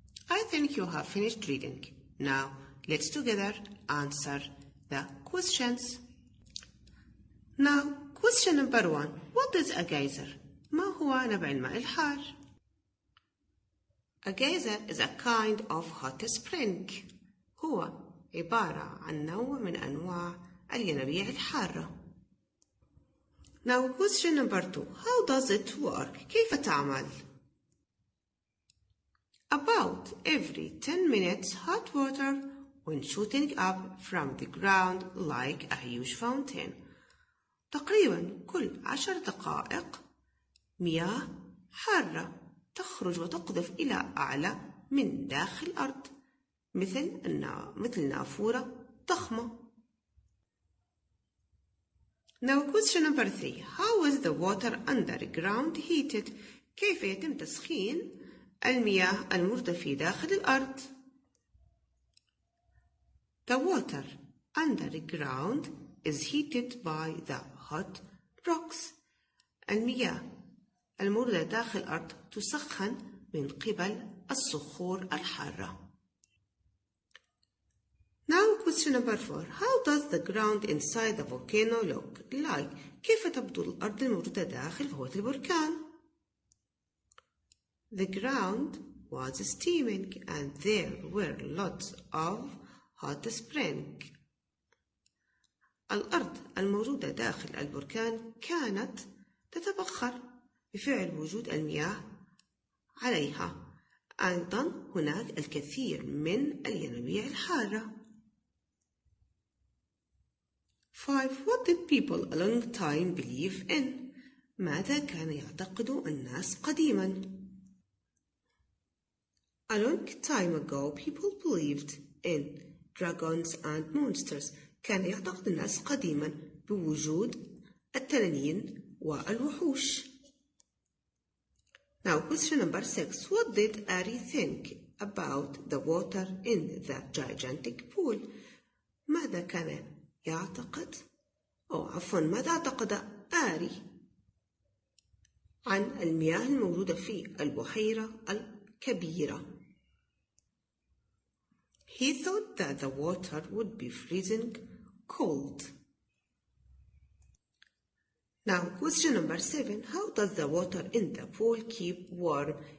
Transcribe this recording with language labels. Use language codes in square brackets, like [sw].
[en] I think you have finished reading. Now, let's together answer the questions. Now, question number 1. What is a geyser? [ar] ما هو نبع الماء الحار? [en] A geyser is a kind of hot spring. [ar] هو عبارة عن نوع من أنواع الينابيع الحارة. [en] Now question number 2. How does it work? [ar] كيف تعمل? [en] About every 10 minutes hot water when shooting up from the ground like a huge fountain. [ar] تقريبا كل 10 دقائق مياه حارة تخرج وتقذف إلى أعلى من داخل الأرض مثل نافورة ضخمة. [en] Now question number 3. How is the water underground heated? [ar] كيف يتم تسخين المياه الموجودة في داخل الأرض؟ [en] The water underground is heated by the hot rocks. [ar] المياه الموجودة داخل الأرض تسخن من قبل الصخور الحارة. [en] Now question number 4. How does the ground inside the volcano look like? [ar] كيف تبدو الأرض الموجودة داخل هوة البركان؟ [en] The ground was steaming and there were lots of hot springs. [ar] الأرض الموجودة داخل البركان كانت تتبخر بفعل وجود المياه عليها. أيضا هناك الكثير من الينابيع الحارة. [en] 5. What did people a long time believe in? [ar] ماذا كان يعتقد الناس قديما؟ [en] A long time ago people believed in dragons and monsters. [ar] كان يعتقد الناس قديما بوجود التنانين والوحوش. [en] Now question number 6. What did Ari think about the water in the gigantic pool? [ar] ماذا كان يعتقد ماذا اعتقد آري عن المياه الموجودة في البحيرة الكبيرة؟ [en] He thought that the water would be freezing cold. Now question number 7. How does the water in the pool keep warm?